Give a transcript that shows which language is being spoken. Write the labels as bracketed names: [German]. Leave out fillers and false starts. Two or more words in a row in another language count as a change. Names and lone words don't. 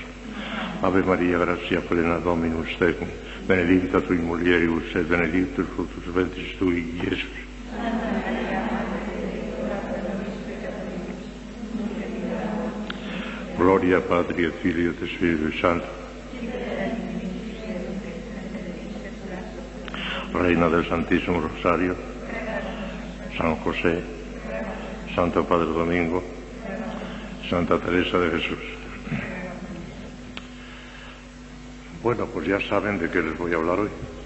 [Latin] Ave Maria, gratia plena Dominus tecum, benedicta tui mulieribus, et benedictus fructus ventris tui, Iesus. Gloria Patri et Filii et Spiritus Sancto. [Spanish] Reina del Santísimo Rosario, San José, Santo Padre Domingo, Santa Teresa de Jesús. Bueno, pues ya saben de qué les voy a hablar hoy.